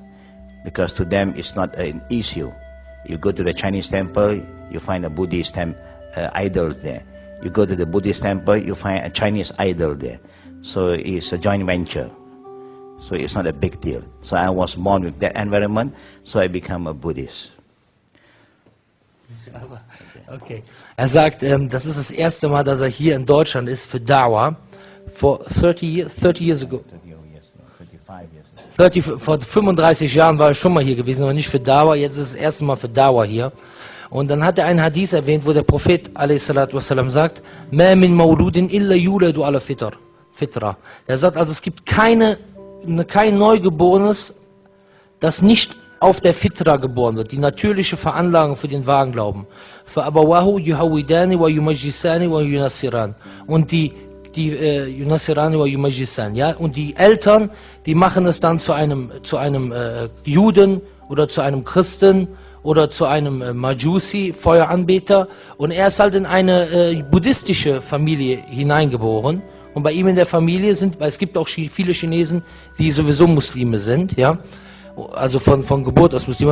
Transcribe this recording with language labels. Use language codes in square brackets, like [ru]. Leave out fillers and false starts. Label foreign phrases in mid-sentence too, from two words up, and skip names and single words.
[en] Because to them it's not an issue. You go to the Chinese temple, you find a Buddhist idol there. You go to the Buddhist temple, you find a Chinese idol there. So it's a joint venture. So it's not a big deal. So I was born with that environment, so I became a Buddhist. Okay. [de] Er sagt, das ist das erste Mal, dass er hier in Deutschland ist für Dawah. [en] For 30 years ago. [de] 30, vor 35 Jahren war er schon mal hier gewesen, aber nicht für Dawah. Jetzt ist das erste Mal für Dawah hier. Und dann hat er einen Hadith erwähnt, wo der Prophet a.s.w. sagt, [ar] ما من مولود إلا يولد على فطرة. [de] Er sagt also, es gibt kein Neugeborenes, das nicht auf der Fitra geboren wird, die natürliche Veranlagung für den wahren Glauben. [ar] فَأَبَوَاهُ يُهَوِّدَانِ وَيُمَجِّسَانِ وَيُنَصِّرَانِ. [de] Und die [ar] ينصران ويمجسان, [de] ja, und die Eltern, die machen es dann zu einem Juden oder zu einem Christen oder zu einem Majusi, Feueranbeter, und er ist halt in eine buddhistische Familie hineingeboren, und bei ihm in der Familie weil es gibt auch viele Chinesen, die sowieso Muslime sind, ja, also von Geburt aus Muslime.